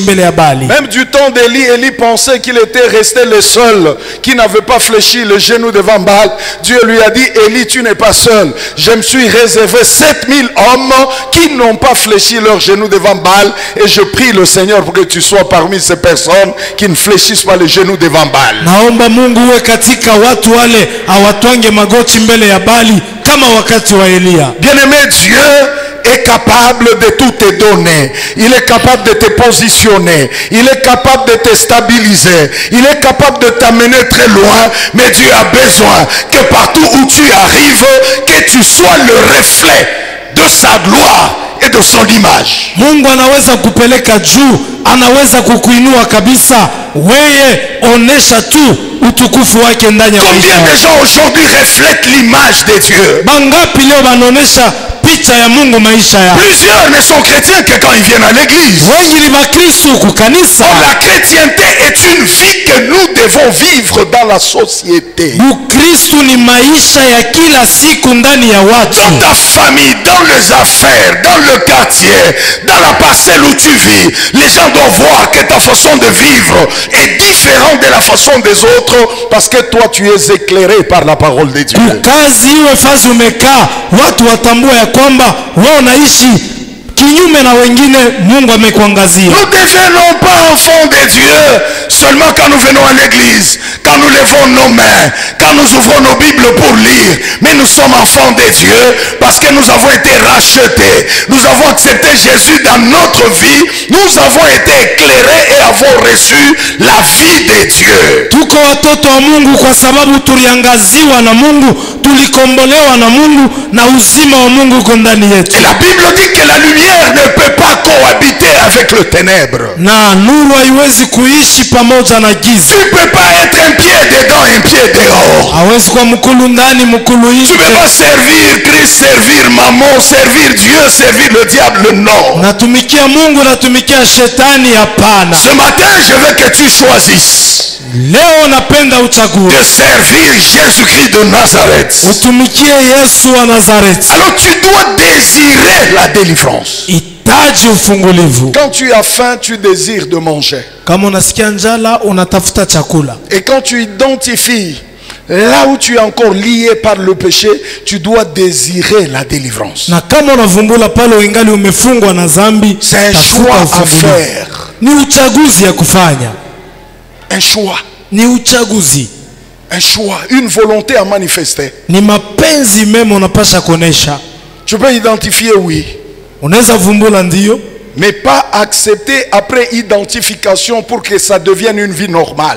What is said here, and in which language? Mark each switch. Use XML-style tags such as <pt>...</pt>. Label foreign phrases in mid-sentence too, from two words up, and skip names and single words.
<fr>Même du temps d'Élie, Élie pensait qu'il était resté le seul seul qui n'avait pas fléchi le genou devant Baal, Dieu lui a dit, Élie, tu n'es pas seul. Je me suis réservé 7000 hommes qui n'ont pas fléchi leur genou devant Baal, et je prie le Seigneur pour que tu sois parmi ces personnes qui ne fléchissent pas le genou devant Baal.</fr> <sw>Naomba Mungu uwe katika watu wale hawatwange magoti mbele ya Bali kama wakati wa Elia.</sw> <fr>Bien-aimé, Dieu est capable de tout te donner. Il est capable de te positionner. Il est capable de te stabiliser. Il est capable de t'amener très loin. Mais Dieu a besoin que partout où tu arrives, que tu sois le reflet de sa gloire et de son image.</fr> <sw>Mungu anaweza kupeleka juu, anaweza kukuinua kabisa. Wewe onesha tu utukufu wake ndani ya maisha.</sw> <fr>Combien de gens aujourd'hui reflètent l'image de Dieu?</fr> <sw>Bangapi leo wanaonesha picha ya Mungu maisha yao?</sw> <fr>Plusieurs ne sont chrétiens que quand ils viennent à l'église.</fr> <sw>Wengi ni Wakristo kukanisa.</sw> <fr>La chrétienté est une vie que nous devons vivre dans la société.</fr> <sw>Ukristo ni maisha ya kila siku ndani ya watu.</sw> <fr>Dans ta famille, dans les affaires, dans le quartier, dans la parcelle où tu vis, les gens doivent voir que ta façon de vivre est différente de la façon des autres, parce que toi tu es éclairé par la parole de Dieu.</fr> <sw>Kazi iwe fazi umekaa, watu watambua ya kwamba wewe unaishi kinyume na wengine. Mungu amekuangazia.</sw> <fr>Nous ne devenons pas enfants de Dieu seulement quand nous venons à l'église, quand nous levons nos mains, quand nous ouvrons nos Bibles pour lire. Mais nous sommes enfants de Dieu parce que nous avons été rachetés. Nous avons accepté Jésus dans notre vie. Nous avons été éclairés et avons reçu la vie de Dieu.</fr> <sw>Tuko watoto wa Mungu kwa sababu tuliangaziwa na Mungu, tulikombolewa na Mungu, na uzima wa Mungu uko ndani yetu.</sw> <fr>Et la Bible dit que la lumière ne peut pas cohabiter avec le ténèbre.</fr> <sw>Na nuru haiwezi kuishi pamoja na giza.</sw> <fr>Tu peux pas être un pied dedans, un pied dehors.</fr> <sw>Hawezi kuwa mkulu ndani, mkulu nje.</sw> <fr>Tu peux pas servir Christ, servir maman, servir Dieu, servir le diable, non.</fr> <sw>Natumikia Mungu, natumikia shetani, hapana.</sw> <fr>Ce matin, je veux que tu choisisses</fr> <sw>Leo napenda uchague</sw> <fr>de servir Jésus-Christ de Nazareth.</fr> <sw>utumikie Yesu wa Nazareti.</sw> <fr>Alors tu dois désirer la délivrance.</fr> <sw>Itaji ufungulivu.</sw> <fr>Quand tu as faim, tu désires de manger.</fr> <sw>Kama unasikia njala, unatafuta chakula.</sw> <fr>Et quand tu identifies là où tu es encore lié par le péché, tu dois désirer la délivrance.</fr> <sw>Na kama unavumbula pale uingali umefungwa na dhambi,</sw> <fr>C'est un choix à faire.</fr> <sw>Ni uchaguzi ya kufanya.</sw> <fr>Un choix.</fr> <sw>Ni uchaguzi.</sw> <fr>Un choix, une volonté à manifester.</fr> <sw>Ni mapenzi mema unapasha kuonesha.</sw> <fr>Tu peux identifier, oui.</fr> <sw>Unaweza vumbula ndio,</sw> <fr>mais pas accepter après identification pour que ça devienne une vie normale.</fr>